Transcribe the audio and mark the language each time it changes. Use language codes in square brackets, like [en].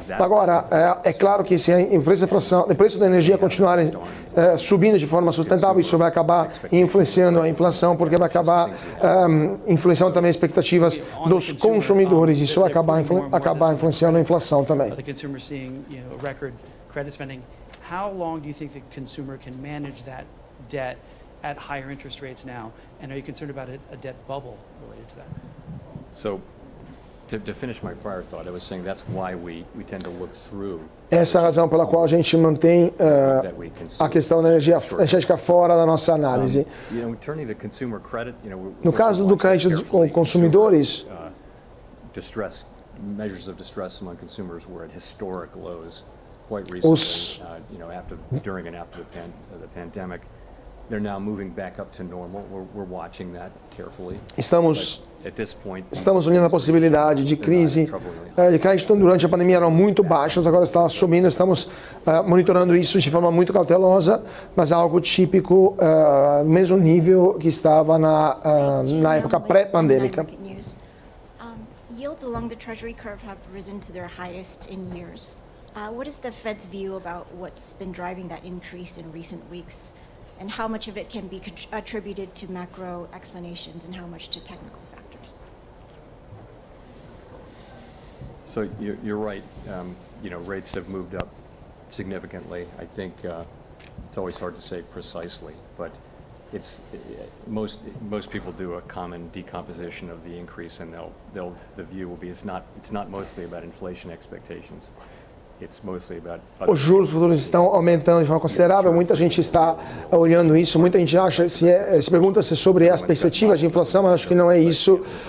[pt] Agora, é claro que se o preço da energia continuarem subindo de forma sustentável, isso vai acabar influenciando a inflação, porque vai acabar influenciando também as expectativas dos consumidores. Isso vai acabar influenciando a inflação também. [en] The consumer seeing, you know, record credit spending. How long do you think the consumer can manage that debt at higher interest rates now? And are you concerned about a debt bubble related to that? So, to finish my prior thought, I was saying that's why we tend to look through. [pt] Essa é a razão pela qual a gente mantém a questão da energética fora da nossa análise. No caso do crédito de consumidores, [en] measures of distress among consumers were at historic lows quite recently. During and after the pandemic, they're now moving back up to normal. We're watching that carefully. [pt] Estamos olhando a possibilidade de crise de crédito durante a pandemia, eram muito baixas, agora está subindo. Estamos monitorando isso de forma muito cautelosa, mas é algo típico, no mesmo nível que estava na época pré-pandêmica. [en] Yields along the Treasury curve have risen to their highest in years. What is the Fed's view about what's been driving that increase in recent weeks? And how much of it can be attributed to macro explanations and how much to technical factors? So you're right. You know, rates have moved up significantly. I think it's always hard to say precisely, but most people do a common decomposition of the increase, and the view will be it's not mostly about inflation expectations. [pt] Os juros futuros estão aumentando de forma considerável, muita gente está olhando isso, muita gente acha, se pergunta se sobre as perspectivas de inflação, mas acho que não é isso.